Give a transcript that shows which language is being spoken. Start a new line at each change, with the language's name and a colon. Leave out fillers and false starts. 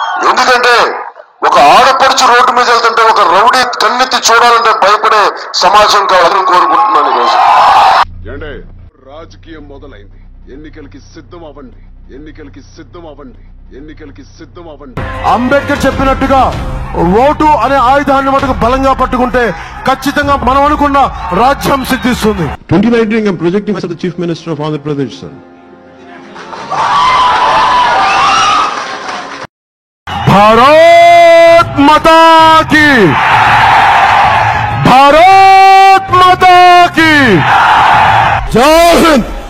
Telugu: ఎందుకంటే ఒక ఆడపడుచు రోడ్డు మీద వెళ్తుంటే ఒక రౌడీ కన్నెత్తి చూడాలంటే భయపడే సమాజం కావాలని కోరుకుంటున్నాను ఈరోజు. ఏంటే రాజకీయం మొదలైంది. ఎన్నికలకి సిద్ధం అవ్వండి, ఎన్నికలకి సిద్ధం అవ్వండి, ఎన్నికలకి సిద్ధం అవ్వండి. అంబేద్కర్ చెప్పినట్టుగా ఓటు అనే ఆయుధాన్ని మటుకు బలంగా పట్టుకుంటే ఖచ్చితంగా మనం అనుకున్న రాజ్యం సిద్ధిస్తుంది.
English: 2019 I'm projecting myself the Chief Minister of Andhra Pradesh, sir.
Hindi: Bharat माता की, भारत माता की जय हिंद.